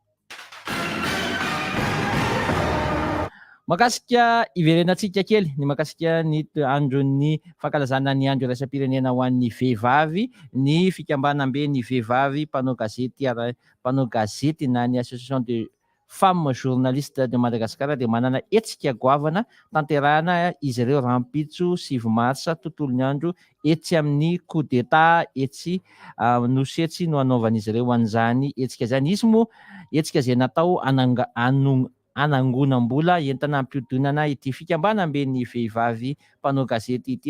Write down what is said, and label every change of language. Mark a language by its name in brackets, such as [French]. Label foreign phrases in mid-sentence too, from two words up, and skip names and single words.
[Malagasy] Makasika iverenantsika kely ny makasika ny andron'ny fankalazana ny andro iraisam-pirenena ho an'ny vehivavy ny fikambanam-be ny vehivavy mpanao gazety na ny [French] association de femmes journalistes [Malagasy] de Madagasikara dia manana hetsika goavana tanterahana izy ireo rampitso 7 marsa tontolo ny andro etsy amin'ny [French] coup d'état [Malagasy] etsy nosetsy no anaovan'izy ireo an'izany hetsika izany. Izy moa hetsika izay natao anangonam-bola entina ampiodonana ity fikambanam-be ny vehivavy mpanao gazety ity.